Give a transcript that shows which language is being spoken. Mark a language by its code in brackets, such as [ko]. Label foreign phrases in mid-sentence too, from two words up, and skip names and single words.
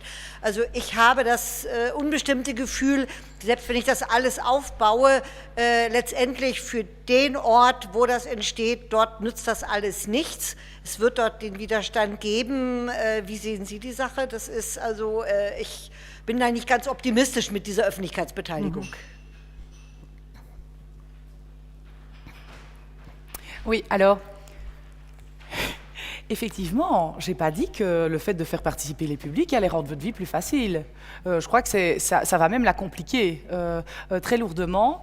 [de] Also ich habe das unbestimmte Gefühl, selbst wenn ich das alles aufbaue, letztendlich für den Ort, wo das entsteht, dort nützt das alles nichts. Es wird dort den Widerstand geben. Wie sehen Sie die Sache? Das ist also, ich bin da nicht ganz optimistisch mit dieser Öffentlichkeitsbeteiligung. [fr] Oui, alors, effectivement, je n'ai pas dit que le fait de faire participer les publics allait rendre votre vie plus facile. Je crois que ça va même la compliquer très lourdement.